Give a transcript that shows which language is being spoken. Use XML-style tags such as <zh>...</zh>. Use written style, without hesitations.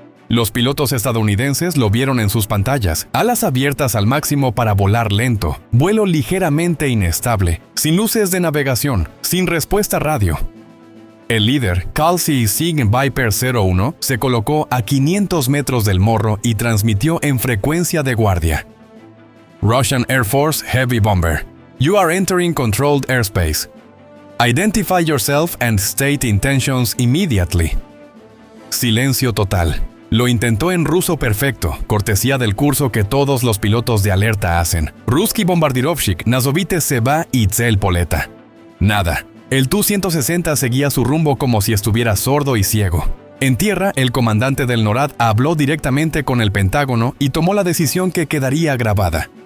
<es>Los pilotos estadounidenses lo vieron en sus pantallas, alas abiertas al máximo para volar lento, vuelo ligeramente inestable, sin luces de navegación, sin respuesta radio. El líder, Calcy Sig Viper 01, se colocó a 500 metros del morro y transmitió en frecuencia de guardia.</es> <en>Russian Air Force Heavy Bomber. You are entering controlled airspace. Identify yourself and state intentions immediately.</en> <es>Silencio total. Lo intentó en ruso perfecto, cortesía del curso que todos los pilotos de alerta hacen.</es> <ru>Ruski Bombardirovshik, Nazovite Seba y Tzel Poleta.</ru> <es>Nada. El Tu-160 seguía su rumbo como si estuviera sordo y ciego. En tierra, el comandante del NORAD habló directamente con el Pentágono y tomó la decisión que quedaría grabada.</es>